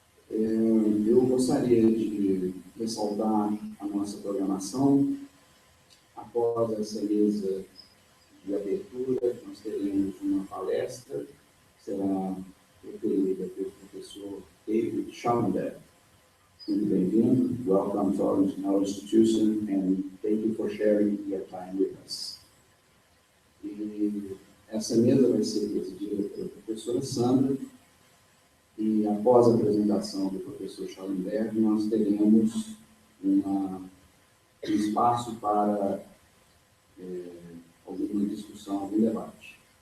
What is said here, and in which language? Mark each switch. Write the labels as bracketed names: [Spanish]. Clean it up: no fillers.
[Portuguese] Eu gostaria de ressaltar a nossa programação. Após essa mesa de abertura, nós teremos uma palestra, que será proferida pelo professor David Schallenberg. Muito bem-vindo. [English] Welcome to our institution and thank you for sharing your time with us. [Portuguese] E essa mesa vai ser presidida pela professora Sandra e após a apresentação do professor Schallenberg, nós teremos um espaço para alguma discussão, algum debate.